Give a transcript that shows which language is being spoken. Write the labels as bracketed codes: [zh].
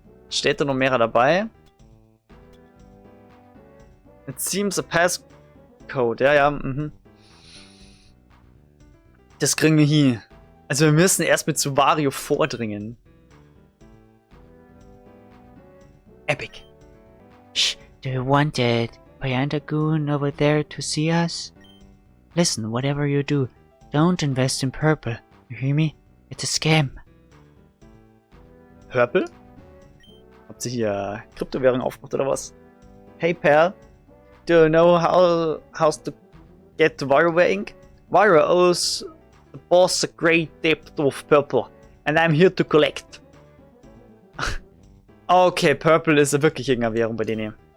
[de] Steht da noch mehr dabei? [en] It seems a passcode. [de] Ja, ja, Das kriegen wir hier. Also wir müssen erst mit zu Wario vordringen. [en] Epic. Shh, do you want that Pyandagoon over there to see us? Listen, whatever you do, don't invest in purple. You hear me? It's a scam. Purple? [de] Habt ihr hier Kryptowährung aufgemacht oder was? [en] Hey Pearl, do you know how's to get to WarioWare Inc? Wario owes the boss a great debt of Purple, and I'm here to collect. [de] Okay, Purple ist wirklich irgendeine Währung bei denen.